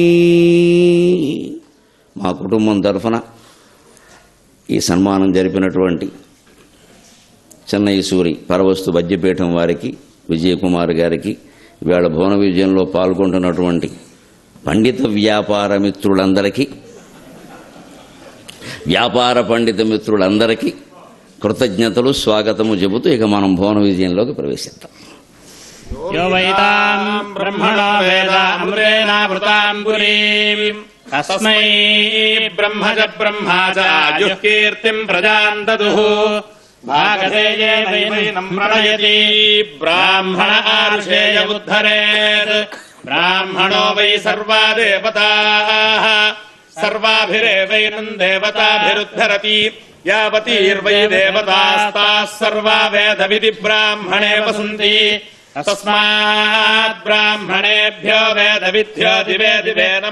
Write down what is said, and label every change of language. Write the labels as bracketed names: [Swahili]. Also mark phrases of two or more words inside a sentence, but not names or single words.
[Telugu] మా కుటుంబం తరఫున ఈ సన్మానం జరిపినటువంటి చెన్నై సూరి పరవస్తు వజ్రపీఠం వారికి, విజయకుమార్ గారికి, ఇవాళ భువన విజయంలో పాల్గొంటున్నటువంటి పండిత వ్యాపార మిత్రులందరికీ కృతజ్ఞతలు, స్వాగతము చెబుతూ ఇక మనం భువన విజయంలోకి ప్రవేశిద్దాం. [Sanskrit] यो वैताम् ब्रह्मणो वेद अमृतेनावृताम् पुरीम् तस्मै ब्रह्म च ब्रह्मा च आयुः कीर्तिम् प्रजाम् ददुः भागधेये वैनम् प्रणयति ब्राह्मण आरुषेय उद्धरेत् ब्राह्मणो वै सर्वा देवताः सर्वाभिरेवैनम् देवताभिरुद्धरति यावतीर्वै देवतास्ताः सर्वा वेदविधि ब्राह्मणे वसन्ति तस्मात् ब्राह्मणेभ्यो वेदविद्यो दिवे दिवे